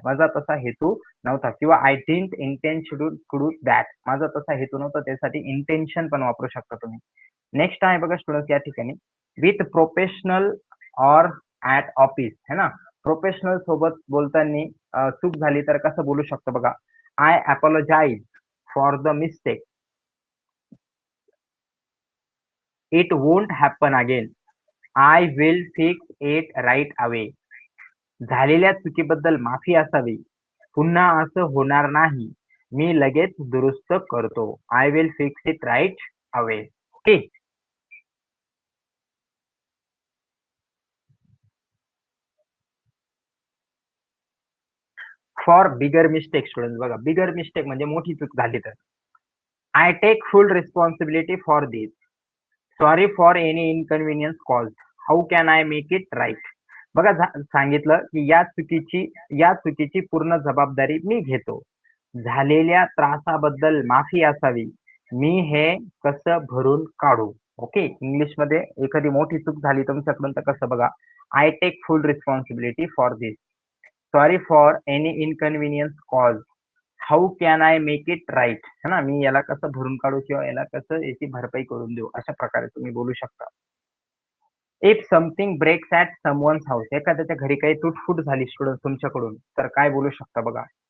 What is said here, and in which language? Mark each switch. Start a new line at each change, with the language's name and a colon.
Marathi: माझा तसा हेतू नव्हता किंवा
English: I didn't intend to do that.
Marathi: माझा तसा हेतू नव्हता त्यासाठी इंटेन्शन पण वापरू शकता तुम्ही. नेक्स्ट आहे बघा स्टुडंट्स या ठिकाणी
English: with professional or at office
Marathi: है ना. प्रोफेशनल सोबत बोलताना चूक झाली तर कसं बोलू शकतो बघा.
English: I apologise for the mistake. It won't happen again. I will fix it right away.
Marathi: झालेल्या चुकीबद्दल माफी असावी. पुन्हा असं होणार नाही. मी लगेच दुरुस्त करतो.
English: I will fix it right away. Okay. For bigger mistake
Marathi: student बघा बिगर मिस्टेक म्हणजे मोठी चूक झाली तर.
English: I take full responsibility for this. Sorry for any inconvenience cause. How can I make it right.
Marathi: बघा सांगितलं की या चुकीची पूर्ण जबाबदारी मी घेतो. झालेल्या त्रासाबद्दल माफी असावी. मी हे कसं भरून काढू. ओके. इंग्लिशमध्ये एखादी मोठी चूक झाली तुमच्याकडून तर कसं बघा.
English: I take full responsibility for this. Sorry for any inconvenience cause. How can I make it right है ना.
Marathi: मी याला कसं भरून काढू किंवा याला कसं याची भरपाई करून देऊ अशा प्रकारे तुम्ही बोलू शकता.
English: If something breaks at someone's house.
Marathi: एखाद्याच्या घरी काही तुटफूट झाली स्टुडंट तुमच्याकडून तर काय बोलू शकता बघा.